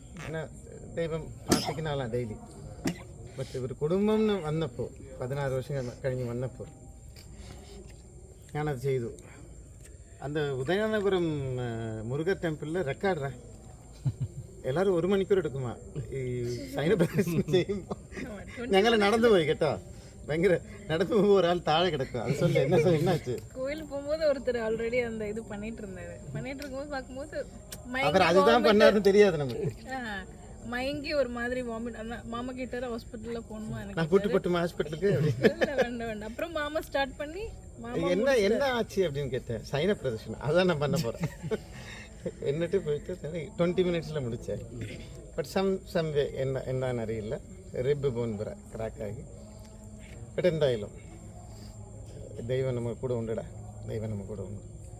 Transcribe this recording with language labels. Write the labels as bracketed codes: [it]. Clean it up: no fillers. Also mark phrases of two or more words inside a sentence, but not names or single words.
[ml] പിന്നെ ദൈവം പ്രാർത്ഥിക്കുന്ന ആളാണ് ഡെയിലി. പക്ഷെ ഒരു കുടുംബം വന്നപ്പോൾ 16 വർഷം കഴിഞ്ഞ് വന്നപ്പോൾ ഞാനത് ചെയ്തു. அந்த ഉദയനാനപുരം മുരുക ടെമ്പിളിൽ റെക്കോർഡാ, എല്ലാവരും 1 മണിക്കൂർ എടുക്കുമാ ഈ സൈന പ്രദർശനം ചെയ്യുമ്പോൾ. ഞങ്ങൾ നടന്നു പോയി കേട്ടോ, ഭയങ്കര നടന്നു പോകുമ്പോൾ ഒരാൾ താഴെ കിടക്കുക. [ta] അത് சொல்ல என்னாச்சு? கோயில் போகும்போது ஒருத்தர் ஆல்ரெடி அந்த இது பண்ணிட்டு இருக்கும்போது பார்க்கும்போது அவர் அதுதான் பண்ணாருன்னு தெரியாது நமக்கு. மயங்கி ஒரு மாதிரி வாமிட். மாமா கிட்ட ஹாஸ்பிட்டல்ல போணுமா, எனக்கு நான் கூட்டு போட்டுமா ஹாஸ்பிட்டலுக்கு? வேண்டாம். அப்புறம் மாமா ஸ்டார்ட் பண்ணி என்ன ஆச்சு அப்படின்னு கேட்டேன். சைன பிரதர்ஷனம் அதான் நான் பண்ண போறேன். [ml] എന്നിട്ട് പോയിട്ട് 20 മിനിറ്റ്സിൽ முடிச்சேன். [en] but some way [ml] എന്താണെന്ന് അറിയില്ല, [en] rib bone [ml] ക്രാക്കായി. ബട്ട് എന്തായാലും ദൈവം നമുക്ക് കൂടെ ഉണ്ടടാ, ദൈവം നമുക്ക് കൂടെ ഉണ്ട്.